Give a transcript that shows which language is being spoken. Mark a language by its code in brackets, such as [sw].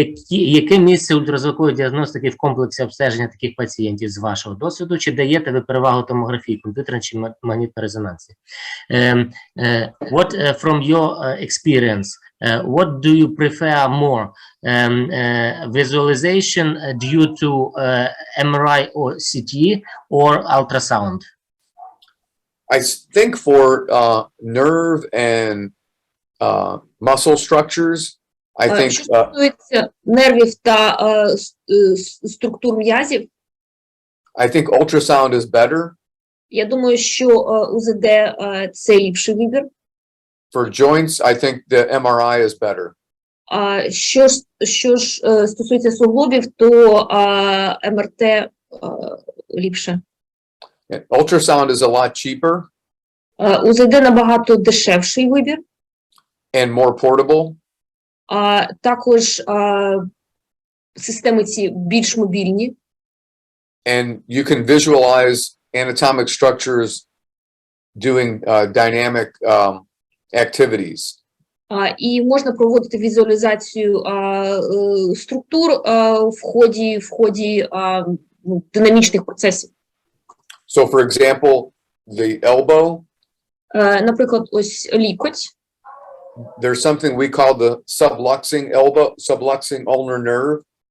[uk] Яке місце ультразвукової діагностики в комплексі обстеження таких пацієнтів з вашого досвіду? Чи даєте ви перевагу томографії, комп'ютерній чи магнітної резонансі? [en] What from your experience, what do you prefer more? Visualization due to MRI or CT or ultrasound? I think for nerve and muscle structures, I think. [uk] Що стосується нервів та структур м'язів, [en] I think ultrasound is better. [uk] Я думаю, що УЗД це ліпший вибір. [en] For joints, I think the MRI is better. [uk] Що ж стосується суглобів, то МРТ ліпше. [en] Ultrasound is a lot cheaper. [uk] УЗД набагато дешевший вибір. [en] And more portable. [uk] Також системи ці більш мобільні. [en] And you can visualize anatomic structures doing dynamic activities. [uk] І можна проводити візуалізацію структур в ході динамічних процесів. [en] So, for example, the elbow. [uk] Наприклад, ось лікоть. [en] There's something we call the subluxing ulnar nerve.